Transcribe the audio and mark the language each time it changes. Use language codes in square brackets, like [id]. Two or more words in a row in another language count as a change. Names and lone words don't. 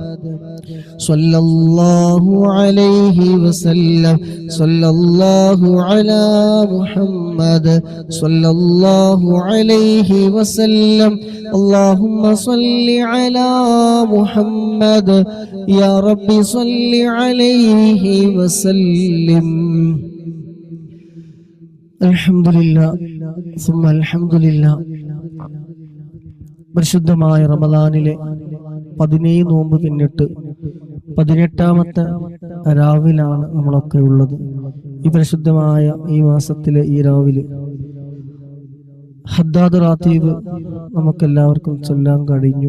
[ar] صلى الله عليه وسلم صلى الله على محمد صلى الله عليه وسلم اللهم صل على محمد يا رب صل عليه وسلم الحمد لله ثم الحمد لله [ml] പരിശുദ്ധമായ റമദാനിലെ 17 നോമ്പ് പിന്നിട്ട് 18ാമത്തെ രാവിലാണ് നമ്മളൊക്കെ ഉള്ളത്. ഈ പരിശുദ്ധമായ ഈ മാസത്തിലെ ഈ രാവിലെ ഹദ്ദാദ് റാത്തീബ് നമുക്കെല്ലാവർക്കും ചൊല്ലാൻ കഴിഞ്ഞു.